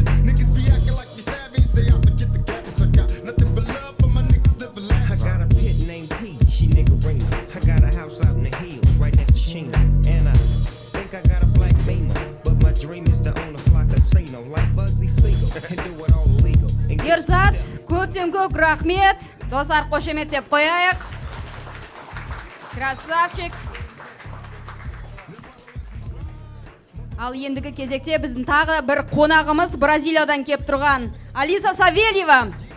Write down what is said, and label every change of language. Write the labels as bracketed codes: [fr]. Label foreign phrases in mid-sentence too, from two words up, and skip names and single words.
[en] Niggas be acting like you savage. They out to get the cabbage. I got nothing but love for my niggas living I lavish. got a pit named P, she niggerina. I got a house out in the hills, right next to Sheena. And I think I got a black beamer, but my dream is to own a fly casino like Bugsy Siegel and do it all illegal. And get [kk] Ерзат, көптен көп рахмет. Достар, қошеметтеп қояйық. Красавчик. Ал ендігі кезекте біздің тағы бір қонағымыз Бразилиядан кеп тұрған Алиса Савельева.